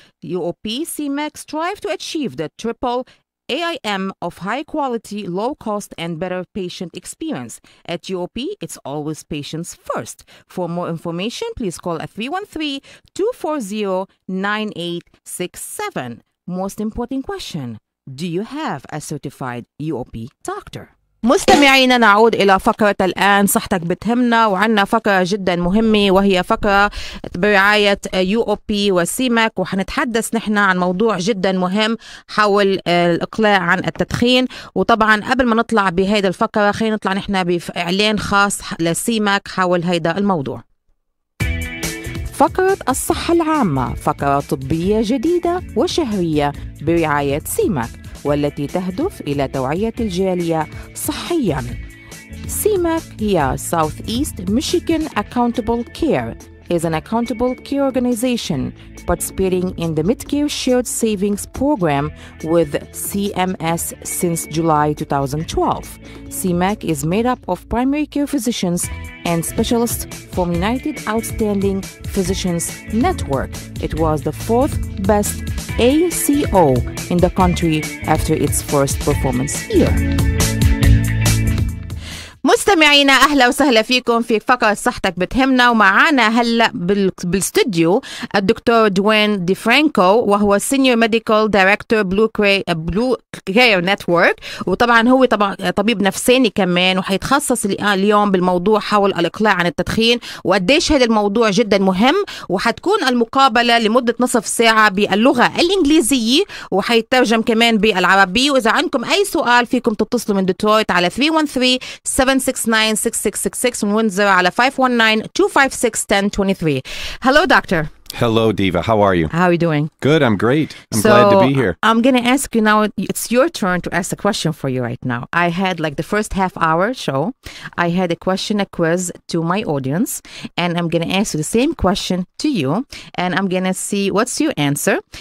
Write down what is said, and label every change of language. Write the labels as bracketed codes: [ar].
[en] UOP CMAC strive to achieve the triple AIM of high quality, low cost, and better patient experience. At UOP, it's always patients first. For more information, please call at 313-240-9867. Most important question, do you have a certified UOP doctor? [ar] مستمعينا، نعود إلى فقرة الآن صحتك بتهمنا، وعنا فقرة جدا مهمة وهي فقرة برعاية UOP وسيماك، وحنتحدث نحن عن موضوع جدا مهم حول الإقلاع عن التدخين. وطبعا قبل ما نطلع بهيدا الفقرة خلينا نطلع نحن بإعلان خاص لسيماك حول هيدا الموضوع. فقرة الصحة العامة، فقرة طبية جديدة وشهرية برعاية سيماك، والتي تهدف إلى توعية الجالية صحياً. سيماك هي [en] Southeast Michigan Accountable Care, is an accountable care organization participating in the Medicare Shared Savings Program with CMS since July 2012. CMAC is made up of primary care physicians and specialists from United Outstanding Physicians Network. It was the fourth best ACO in the country after its first performance year. [ar] مستمعينا، أهلا وسهلا فيكم في فقرة صحتك بتهمنا، ومعانا هلأ بالاستوديو الدكتور دوين دي فرانكو، وهو Senior Medical Director Blue Care Network، وطبعا هو طبيب نفساني كمان، وحيتخصص اليوم بالموضوع حول الإقلاع عن التدخين وقديش هذا الموضوع جدا مهم. وحتكون المقابلة لمدة نصف ساعة باللغة الإنجليزية، وحيترجم كمان بالعربية. وإذا عندكم أي سؤال فيكم تتصلوا من ديترويت على 313-769-6666 من وينزر على 519-256-1023. [en] Hello, doctor. Hello, Diva. How are you? How are you doing? Good. I'm great. I'm glad to be here. I'm going to ask you now, it's your turn to ask a question for you right now. I had like the first half hour show, I had a quiz to my audience, and I'm going to ask you the same question to you, and I'm going to see what's your answer.